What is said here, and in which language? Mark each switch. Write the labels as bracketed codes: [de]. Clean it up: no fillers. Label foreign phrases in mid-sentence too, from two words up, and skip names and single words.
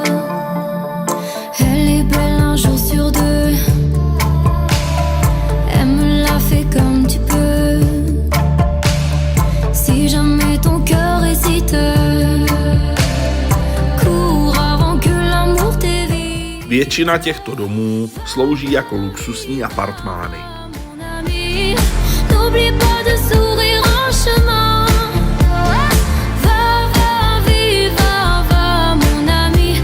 [fr] Elle est belle un jour sur deux. Aime-la, fais comme tu peux. Si jamais ton cœur hésite, cours avant que l'amour t'évite. [cs] Většina těchto domů slouží jako luxusní apartmány. [fr] N'oublie pas de sourire en chemin. Va, va, vive, va, va, mon ami.